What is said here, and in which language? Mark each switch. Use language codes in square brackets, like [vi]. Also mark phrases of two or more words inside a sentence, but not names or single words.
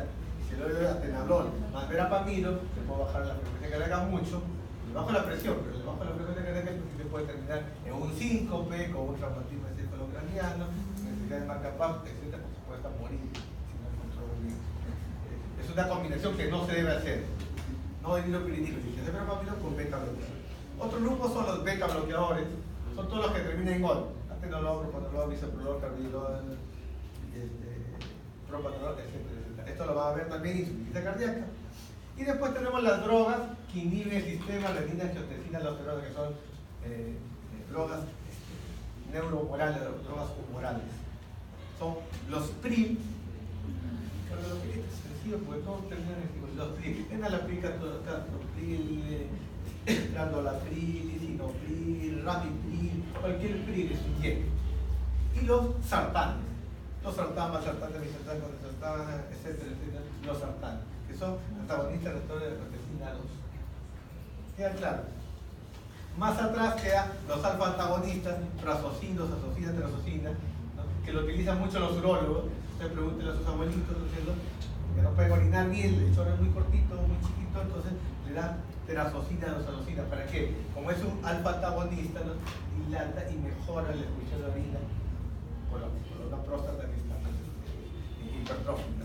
[es] Si le doy atenolol más verapamilo, se puede bajar la frecuencia cardíaca mucho, le bajo la presión, pero le bajo la frecuencia cardíaca y se puede terminar en un síncope, con un traumatismo encefalocraniano, necesidad de marcapasos, etc., porque se puede hasta morir si no controla bien. Es una combinación que no se debe hacer. No de hidropiridina, si se verapamilo con beta bloqueador. Otro grupo son los beta bloqueadores, son todos los que terminan en gol: atenolol, propanolol, bisoprolol, carvedilol, propanolol, etc. Esto lo va a ver también en insuficiencia cardíaca. Y después tenemos las drogas que inhiben el sistema renina, angiotensina, aldosterona, que son drogas neuromorales, drogas humorales. Son los PRIL, porque todos terminan en los PRIL, enalapril, captopril, randolapril, lisinopril, ramipril, cualquier PRIL es un Y. Y los sartanes. losartán, valsartán, demisartán, condensartán, etcétera, etcétera, losartán, que son antagonistas receptores de proteína 2. ¿Queda claro? Más atrás quedan los alfa-antagonistas, prazosina, asocina, terosocina, ¿no? Que lo utilizan mucho los urólogos. Ustedes pregúntenle a sus abuelitos, ¿no es cierto? Que no pueden orinar bien, el chorro es muy cortito, muy chiquito, entonces le dan terazocina, dosalocina. ¿Para qué? Como es un alfa-antagonista, ¿no? Dilata y mejora la expulsión de orina por la próstata que está hipertrófica.